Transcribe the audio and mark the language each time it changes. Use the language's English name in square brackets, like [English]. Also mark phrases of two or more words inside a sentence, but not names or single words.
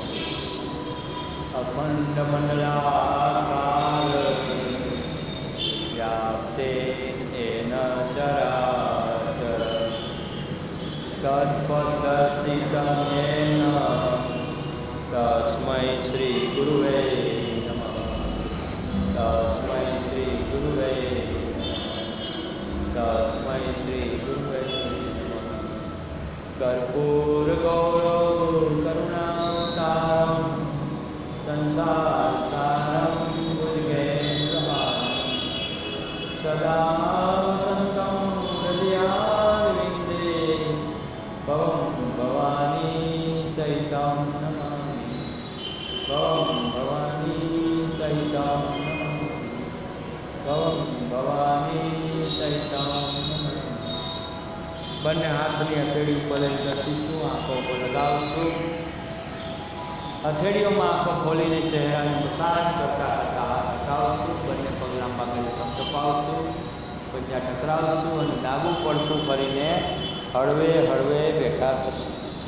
[Sanskrit] अखंड मंडलाकार व्याप्तेन चराचर तत्पदर्शितं येन तस्मै श्री गुरुवे नमः. तस्मै श्री गुरुवे तस्मै श्री गुरुवे नमः. कर्पूर गौरव करुणावतारम संसार सारम भुजगेन्द्रहारम सदा संतं हृदयारविन्दे भवं भवानी सहितं नमामि. भवं भवानी सहितं नमामि. भवं भवानी सहितं नमामि. [Gujarati] બંને હાથની હથેળી ઉપર લઈ ઘસીશું, આંખો ઉપર લગાવશું. હથેળીઓમાં આંખો ખોલીને ચહેરાને મસાજ કરતા કરતા હાથ હટાવશું. બંને પગ લાંબા કરીને કપાવશું, પંજા ટકરાવશું અને ડાબું પડતું ફરીને હળવે હળવે બેઠા થશું.